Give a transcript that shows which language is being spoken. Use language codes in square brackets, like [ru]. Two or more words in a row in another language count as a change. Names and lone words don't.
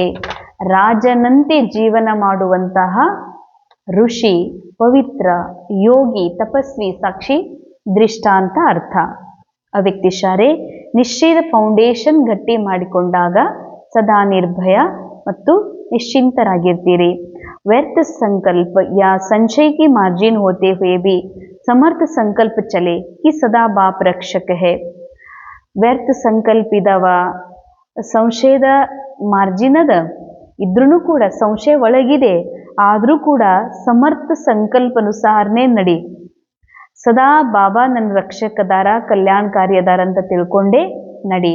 [kn] ರಾಜನಂತೆ ಜೀವನ ಮಾಡುವಂತಹ ಋಷಿ, ಪವಿತ್ರ, ಯೋಗಿ, ತಪಸ್ವಿ, ಸಾಕ್ಷಿ, ದೃಷ್ಟ ಅಂತ ಅರ್ಥ. ಅವ್ಯಕ್ತಿಶಾರೆ ನಿಶ್ಚಯದ ಫೌಂಡೇಶನ್ ಗಟ್ಟಿ ಮಾಡಿಕೊಂಡಾಗ ಸದಾ ನಿರ್ಭಯ ಮತ್ತು ನಿಶ್ಚಿಂತರಾಗಿರ್ತೀರಿ. [hi] व्यर्थ संकल्प या संशय की मार्जिन होते हुए भी समर्थ संकल्प चले कि सदा बाप रक्षक है. [kn] ವ್ಯರ್ಥ ಸಂಕಲ್ಪ ಇದಾವ, ಸಂಶಯದ ಮಾರ್ಜಿನ್ ಅದ, ಇದ್ರೂ ಕೂಡ ಸಂಶಯ ಒಳಗಿದೆ, ಆದರೂ ಕೂಡ ಸಮರ್ಥ ಸಂಕಲ್ಪನುಸಾರನೇ ನಡಿ. ಸದಾ ಬಾಬಾ ನನ್ನ ರಕ್ಷಕದಾರ, ಕಲ್ಯಾಣಕಾರಿ ಅದಾರ ಅಂತ ತಿಳ್ಕೊಂಡೇ ನಡಿ.